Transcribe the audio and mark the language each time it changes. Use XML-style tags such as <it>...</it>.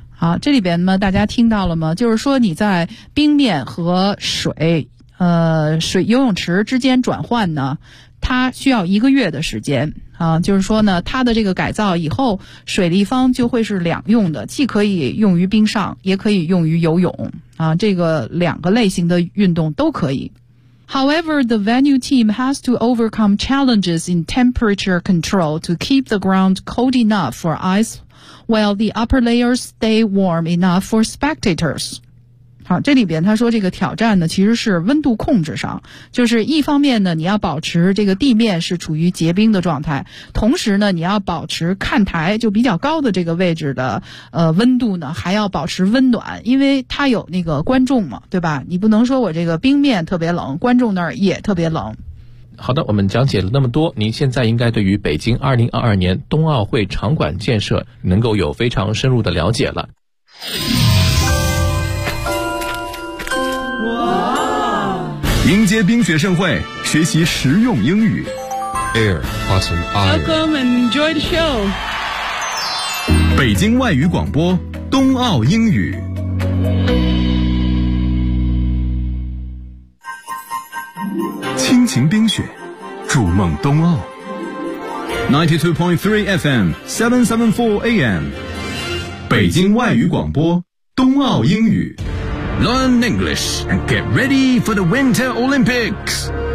<zh>好，这里边呢，大家听到了吗？就是说你在冰面和水游泳池之间转换呢，它需要一个月的时间。就是说呢，它的这个改造以后，水立方就会是两用的，既可以用于冰上，也可以用于游泳。这个两个类型的运动都可以。</zh> <en>However, the venue team has to overcome challenges in temperature control to keep the ground cold enough for ice while the upper layers stay warm enough for spectators.</en> <zh>好，这里边他说这个挑战呢其实是温度控制上，就是一方面呢你要保持这个地面是处于结冰的状态，同时呢你要保持看台就比较高的这个位置的温度呢还要保持温暖，因为它有那个观众嘛，对吧？你不能说我这个冰面特别冷，观众那儿也特别冷。好的，我们讲解了那么多，您现在应该对于北京2022年冬奥会场馆建设能够有非常深入的了解了。迎接冰雪盛会，学习实用英语。</zh> <en>Air, Autumn, Air. Welcome and enjoy the show.</en> <zh>北京外语广播，冬奥英语。亲情冰雪，筑梦冬奥。92.3 FM, 774 AM. 北京外语广播冬奥英语。</zh> <en>Learn English and get ready for the Winter Olympics.</en>